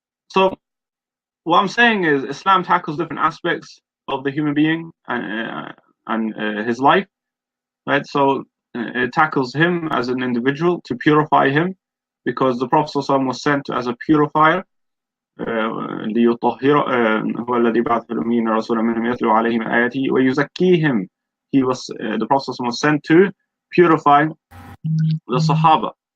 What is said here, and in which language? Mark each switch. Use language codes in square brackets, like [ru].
[en] So what I'm saying is, Islam tackles different aspects of the human being and his life, right? So it tackles him as an individual to purify him, because the Prophet ﷺ was sent as a purifier. [ar] ليطهر هو الذي بعث في الأميين رسولا منهم يتلو عليهم آياته ويزكيهم. [en] The Prophet was sent to purify the Sahaba.